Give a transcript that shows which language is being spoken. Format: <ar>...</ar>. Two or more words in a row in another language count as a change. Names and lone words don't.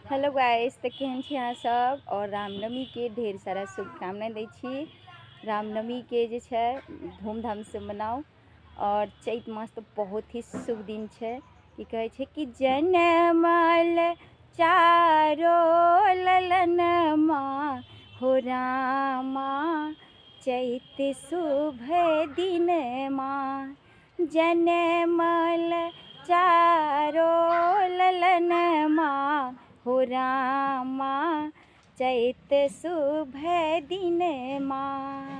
<en>Hello guys,</en> <mai>तो केहन छी अहाँ सब। और रामनवमी के ढेर सारा शुभकामनाएं दै छी। रामनवमी के जे छै धूमधाम से मनाओ। और चैत मास तो बहुत ही शुभ दिन छै। की कहै छै कि जनमल चारो ललनमा हो रामा, चैत शुभ दिन माँ। जनमल चारो ललनमा हो रामा, चैत शुभ दिन माँ।</mai>